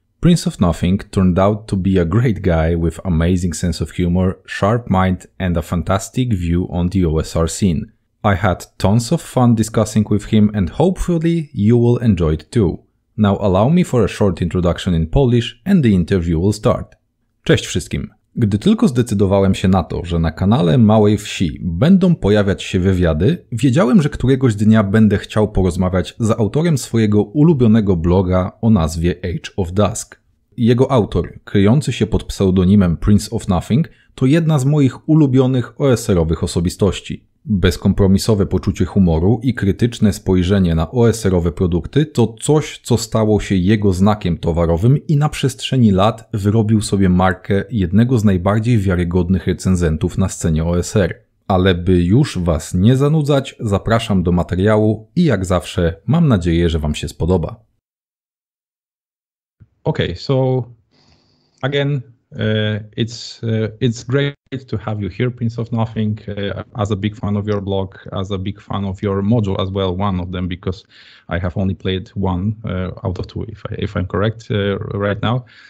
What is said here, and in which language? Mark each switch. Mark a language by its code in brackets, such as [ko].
[en] Prince of Nothing turned out to be a great guy with amazing sense of humor, sharp mind and a fantastic view on the OSR scene. I had tons of fun discussing with him and hopefully you will enjoy it too. Now allow me for a short introduction in Polish and the interview will start. [pl] Cześć wszystkim! Gdy tylko zdecydowałem się na to, że na kanale Małej Wsi będą pojawiać się wywiady, wiedziałem, że któregoś dnia będę chciał porozmawiać z autorem swojego ulubionego bloga o nazwie Age of Dusk. Jego autor, kryjący się pod pseudonimem Prince of Nothing, to jedna z moich ulubionych OSR-owych osobistości. Bezkompromisowe poczucie humoru i krytyczne spojrzenie na OSR-owe produkty to coś, co stało się jego znakiem towarowym i na przestrzeni lat wyrobił sobie markę jednego z najbardziej wiarygodnych recenzentów na scenie OSR. Ale by już Was nie zanudzać, zapraszam do materiału i jak zawsze mam nadzieję, że Wam się spodoba. [en] Okay, so again, it's great to have you here, Prince of Nothing. As a big fan of your blog, as a big fan of your module as well, one of them, because I have only played one out of two, if I'm correct right now.